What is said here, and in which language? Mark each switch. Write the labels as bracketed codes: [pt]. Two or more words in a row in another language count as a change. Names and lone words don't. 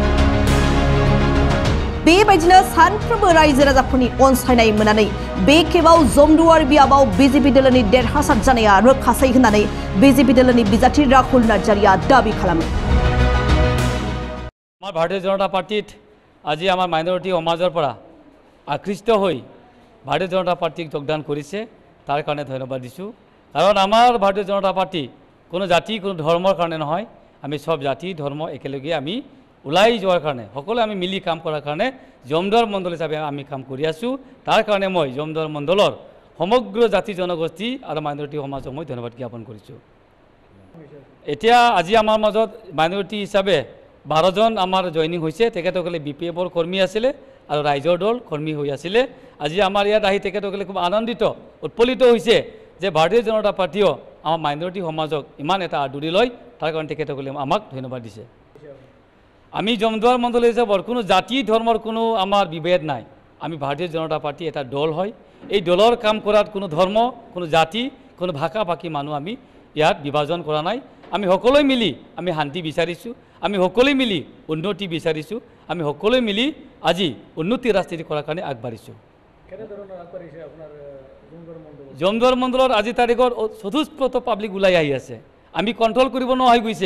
[brx] बेबायदिनो सानफ्रोमबो रायजो राजाफोरनि अनसायनाय मोननानै बे खेबाव जमदुवार बियाबाव बीजेपी दलनि देरहासार जानाया रोखासै होननानै बीजेपी दलनि बिजाथि राहुल नार्जारीया दाबि खालामो। [as] ভাৰতীয় জনতা পাৰ্টীত আজি আমার মাইনরিটি সমাজের পৰা আকৃষ্ট হয়ে ভারতীয় জনতা পার্টিক যোগদান করেছে, তার কারণে ধন্যবাদ দিছোঁ। কারণ আমার ভারতীয় জনতা পার্টি কোনো জাতি কোনো ধর্মর কারণে নহয়, আমি সব জাতি ধর্ম একেলগে আমি ওলাই যাওয়ার কারণে সকলে আমি মিলি কাম করার কারণে জমদুয়ার মণ্ডল হিসাবে আমি কাম করে আছোঁ। তার কারণে মই জমদুয়ার মণ্ডলৰ সমগ্র জাতি জনগোষ্ঠী আর মাইনরিটি সমাজক মই ধন্যবাদ জ্ঞাপন কৰিছোঁ। এতিয়া আজি আমার মাজত মাইনরিটি হিসাবে 12 জন আমার জয়নিং হয়েছে। তেখেতসকলে বিপিএফর কর্মী আছিলে আর রাইজর দল কর্মী হয়ে আছিলে। আজি আমার ইয়াত আহি তেখেতসকলে খুব আনন্দিত উৎফুল্লিত হয়েছে যে ভারতীয় জনতা পার্টিও আমার মাইনরিটি সমাজক ইমান এটা আদৰি লয়, তার কারণে তেখেতসকলে আমাক ধন্যবাদ দিছে। আমি জমদুয়ার মণ্ডল হিসাবে কোনো জাতি ধর্মর কোনো আমার বিভেদ নাই। আমি ভারতীয় জনতা পার্টি এটা দল হয়, এই দলর কাম করার কোনো ধর্ম কোনো জাতি কোনো ভাষা ভাষী মানুষ আমি ইয়াত বিভাজন করা নাই। আমি সকলোৱে মিলি আমি শান্তি বিচাৰিছোঁ, আমি সকলোৱে মিলি উন্নতি বিচাৰিছোঁ, আমি সকলোৱে মিলি আজি উন্নতি ৰাজনীতি কৰাৰ কাৰণে আগবাঢ়িছোঁ। জমদুয়াৰ মণ্ডলৰ আজি তাৰিখত চতুষ্পত পাব্লিক ওলাই আহি আছে, আমি কণ্ট্ৰল কৰিব নোৱাৰা হৈ গৈছে।